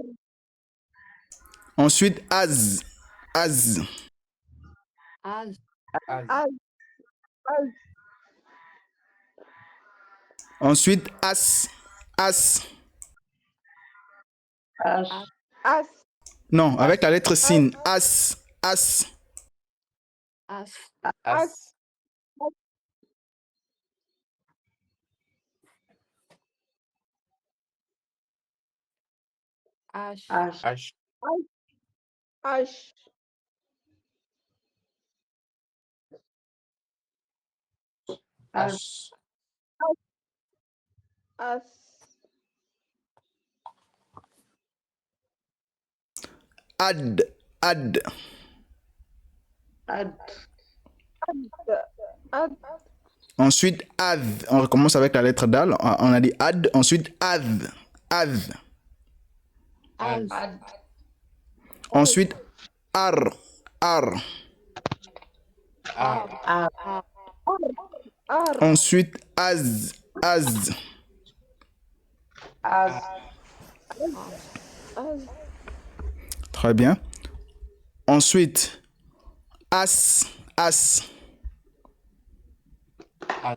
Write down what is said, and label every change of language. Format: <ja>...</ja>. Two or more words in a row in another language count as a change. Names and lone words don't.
<fr>Ensuite, az. Az. Az. Az. Az. Az. Ensuite, as. As. As. As. Non, avec la lettre sin. As. As. As. As. H. H. H. H. H. S. Ad, ad. Ad. Ad. Ensuite, ad. On recommence avec la lettre dal. On a dit ad. Ensuite, ad. Ad. Az. Ad. Ensuite, ar. Ar. R. Ar. R. Ensuite, az. Az. Az. Az. Très bien. Ensuite, as. As. As.</fr>